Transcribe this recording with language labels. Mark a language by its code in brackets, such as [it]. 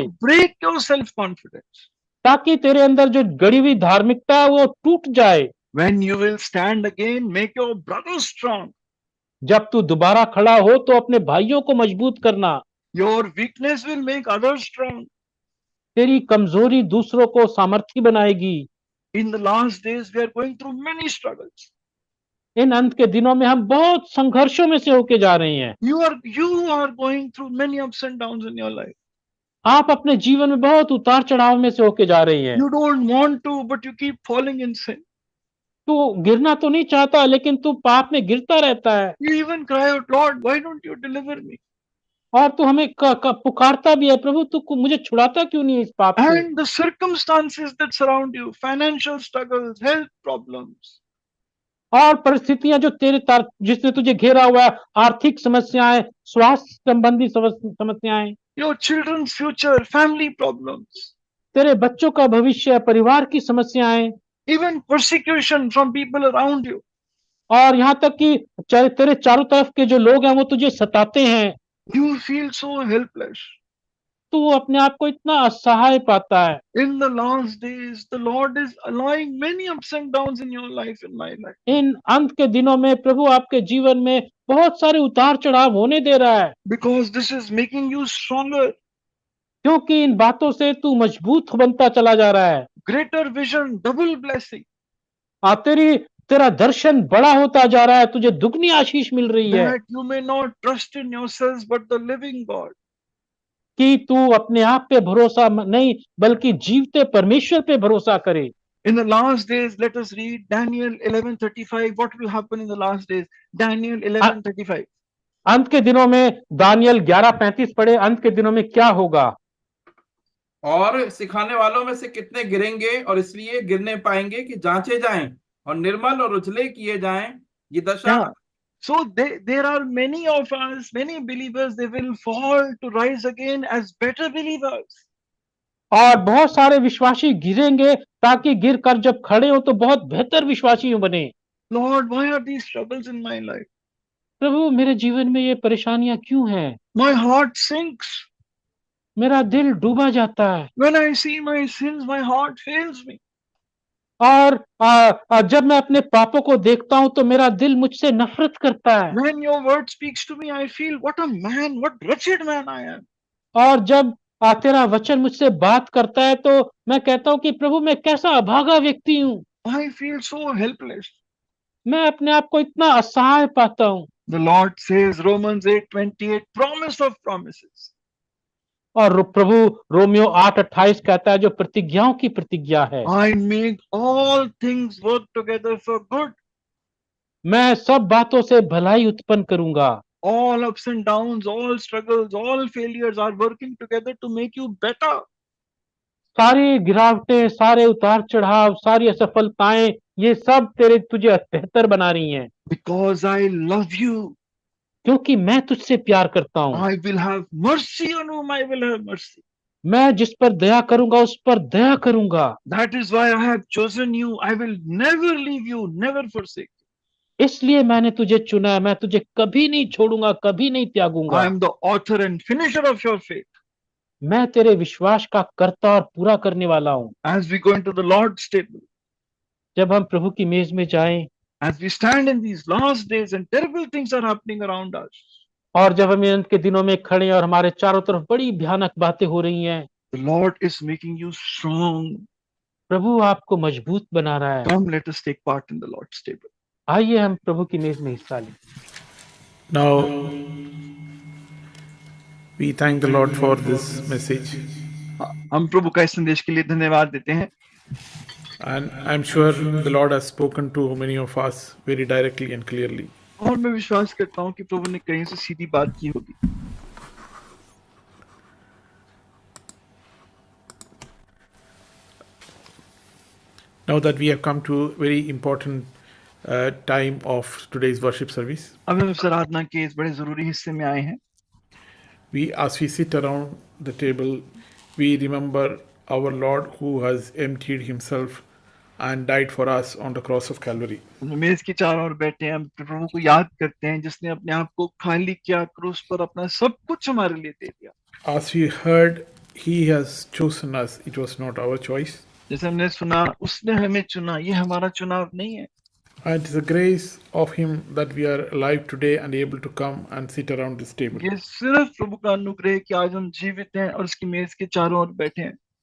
[en] To break your self-confidence. [hi] ताकि तेरे अंदर जो गड़ी हुई धार्मिकता है वो टूट जाए। [en] When you will stand again, make your brothers strong. [hi] जब तू दोबारा खड़ा हो तो अपने भाइयों को मजबूत करना। [en] Your weakness will make others strong. [hi] तेरी कमजोरी दूसरों को सामर्थी बनाएगी। [en] In the last days, we are going through many struggles. [hi] इन अंत के दिनों में हम बहुत संघर्षों में से होके जा रहे हैं। [en] You are going through many ups and downs in your life. [hi] आप अपने जीवन में बहुत उतार चढ़ाव में से होके जा रही हैं। [en] You don't want to, but you keep falling in sin. [hi] तू गिरना तो नहीं चाहता, लेकिन तू पाप में गिरता रहता है। [en] You even cry out, Lord, why don't you deliver me? [hi] और तू हमें पुकारता भी है, प्रभु तू मुझे छुड़ाता क्यों नहीं इस पाप से? [en] And the circumstances that surround you, financial struggles, health problems, [hi] और परिस्थितियां जो जिसने तुझे घेरा हुआ है, आर्थिक समस्याएं, स्वास्थ्य संबंधी समस्याएं, [en] your children's future, family problems, [hi] तेरे बच्चों का भविष्य, परिवार की समस्याएं, [en] even persecution from people around you. [hi] और यहाँ तक कि तेरे चारों तरफ के जो लोग हैं वो तुझे सताते हैं। [en] You feel so helpless. [hi] तू अपने आप को इतना असहाय पाता है। [en] In the last days, the Lord is allowing many ups and downs in your life, in my life. [hi] इन अंत के दिनों में प्रभु आपके जीवन में बहुत सारे उतार चढ़ाव होने दे रहा है। [en] Because this is making you stronger. [hi] क्योंकि इन बातों से तू मजबूत बनता चला जा रहा है। [en] Greater vision, double blessing. [hi] तेरा दर्शन बड़ा होता जा रहा है, तुझे दुगनी आशीष मिल रही है। [en] That you may not trust in yourselves, but the living God. [hi] कि तू अपने आप पे भरोसा नहीं, बल्कि जीवते परमेश्वर पे भरोसा करे। [en] In the last days, let us read Daniel 11:35. What will happen in the last days? Daniel 11:35. [hi] अंत के दिनों में दानियल 11:35 पढ़े। अंत के दिनों में क्या होगा? और सिखाने वालों में से कितने गिरेंगे और इसलिए गिरने पाएंगे कि जांचे जाएं और निर्मल और उजले किए जाएं। ये दशा Yeah. [en] So there are many of us, many believers, they will fall to rise again as better believers. [hi] और बहुत सारे विश्वासी गिरेंगे ताकि गिर कर जब खड़े हो तो बहुत बेहतर विश्वासी बने। [en] Lord, why are these struggles in my life? [hi] प्रभु मेरे जीवन में ये परेशानियां क्यों हैं? [en] My heart sinks. [hi] मेरा दिल डूबा जाता है। [en] When I see my sins, my heart fails me. [hi] और जब मैं अपने पापों को देखता हूं तो मेरा दिल मुझसे नफरत करता है। [en] When your word speaks to me, I feel what a man, what wretched man I am. [hi] और जब तेरा वचन मुझसे बात करता है तो मैं कहता हूं कि प्रभु मैं कैसा अभागा व्यक्ति हूँ। [en] I feel so helpless. [hi] मैं अपने आप को इतना असहाय पाता हूँ। [en] The Lord says, Romans 8:28, promise of promises. [hi] और प्रभु रोमियो 8:28 कहता है जो प्रतिज्ञाओं की प्रतिज्ञा है। [en] I make all things work together for good. [hi] मैं सब बातों से भलाई उत्पन्न करूंगा। [en] All ups and downs, all struggles, all failures are working together to make you better. [hi] सारी गिरावटें, सारे उतार चढ़ाव, सारी असफलताएं, ये सब तुझे बेहतर बना रही हैं। [en] Because I love you. [hi] क्योंकि मैं तुझसे प्यार करता हूँ। [en] I will have mercy on whom I will have mercy. [hi] मैं जिस पर दया करूंगा उस पर दया करूंगा। [en] That is why I have chosen you. I will never leave you, never forsake you. [hi] इसलिए मैंने तुझे चुना है, मैं तुझे कभी नहीं छोड़ूंगा, कभी नहीं [en] I [hi] त्यागूंगा। [en] am the author and finisher of your faith. [hi] मैं तेरे विश्वास का कर्ता और पूरा करने वाला हूँ। [en] As we go into the Lord's table, [hi] जब हम प्रभु की मेज में जाएं [en] as we stand in these last days and terrible things are happening around us, [hi] और जब हम अंत के दिनों में खड़े हैं और हमारे चारों तरफ बड़ी भयानक बातें हो रही हैं, [en] the Lord is making you strong. [hi] प्रभु आपको मजबूत बना रहा है। [en] Come, let us take part in the Lord's table. [hi] आइए हम प्रभु की मेज में हिस्सा लें। [en] Now, we thank the Lord for this message, [hi] हम प्रभु का इस संदेश के लिए धन्यवाद देते हैं [en] and I'm sure the Lord has spoken to many of us very directly and clearly. [hi] और मैं विश्वास करता हूँ कि प्रभु ने कहीं से सीधी बात की होगी। [en] Now that we have come to a very important time of today's worship service, [hi] अब हम इस आराधना के इस बड़े जरूरी हिस्से में आए हैं। [en] as we sit around the table, we remember our Lord who has emptied himself and died for us on the cross of Calvary. [hi] मेज के चारों ओर बैठे हैं, हम प्रभु को याद करते हैं जिसने अपने आप को खाली किया, क्रूस पर अपना सब कुछ हमारे लिए दे दिया। [en] As we heard, he has chosen us. It was not our choice. [hi] जैसे हमने सुना, उसने हमें चुना, ये हमारा चुनाव नहीं है। [en] And it is the grace of him that we are alive today and able to come and sit around this table. [hi] ये सिर्फ प्रभु का अनुग्रह है कि आज हम जीवित हैं और उसकी मेज के चारों ओर बैठे हैं।